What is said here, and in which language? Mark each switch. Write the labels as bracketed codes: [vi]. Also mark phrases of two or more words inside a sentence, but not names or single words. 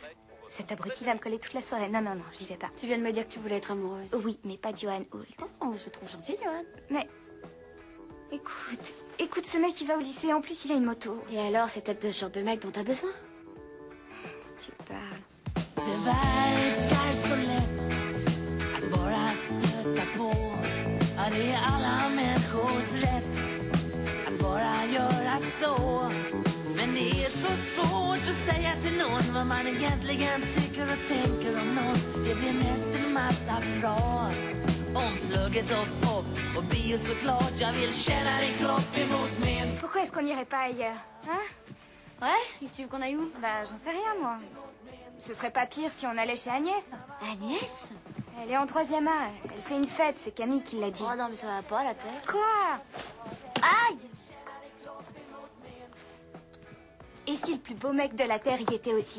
[fr] Cet abruti va me coller toute la soirée. Non, non, non, j'y vais pas. Tu viens de me dire que tu voulais être amoureuse. Oui, mais pas de Johan Hult. Oh, je le trouve gentil, Johan. Mais... Écoute, ce mec, il va au lycée. En plus, il a une moto. Et alors, c'est peut-être de ce genre de mec dont t'as besoin. Tu parles. [sv] Det verkar så lätt att bara stöta på. Ja, det är alla människors rätt att bara göra så. Men det är så svårt att säga till någon vad man egentligen tycker och tänker om någon. Det blir mest en massa prat om plugget och pop och bio såklart. Jag vill känna din kropp emot min. [fr] Pourquoi est-ce qu'on n'irait pas ailleurs? Hein? Ouais? Et tu veux qu'on aille où? Bah, j'en sais rien, moi. Ce serait pas pire si on allait chez Agnès. Agnès? Elle est en 3e A. Elle fait une fête, c'est Camille qui l'a dit. Oh non, mais ça va pas, la tête. Quoi? Aïe! Et si le plus beau mec de la Terre y était aussi?